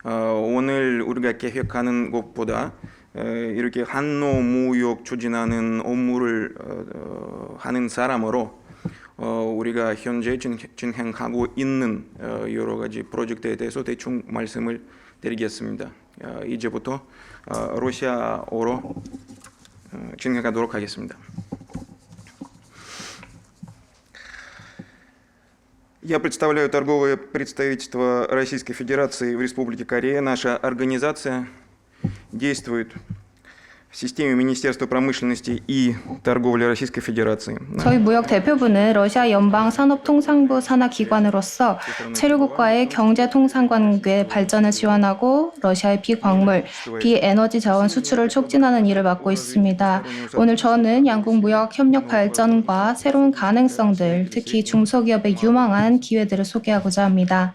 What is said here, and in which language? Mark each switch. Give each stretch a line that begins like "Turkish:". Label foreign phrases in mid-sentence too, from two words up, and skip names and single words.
Korean: 오늘 우리가 계획하는 것보다 이렇게 한노 무역 추진하는 업무를 하는 사람으로 우리가 현재 진행하고 있는 여러 가지 프로젝트에 대해서 대충 말씀을 드리겠습니다. 이제부터 러시아어로 진행하도록 하겠습니다.
Russian: Я представляю торговое представительство Российской Федерации в Республике Корея. Наша организация действует в системе Министерства промышленности и торговли Российской Федерации.
Korean: 저희 무역 대표부는 러시아 연방 산업통상부 산하 기관으로서 체류국과의 경제 통상관계 발전을 지원하고 러시아의 비광물, 비에너지 자원 수출을 촉진하는 일을 맡고 있습니다. 오늘 저는 양국 무역 협력 발전과 새로운 가능성들, 특히 중소기업의 유망한 기회들을 소개하고자 합니다.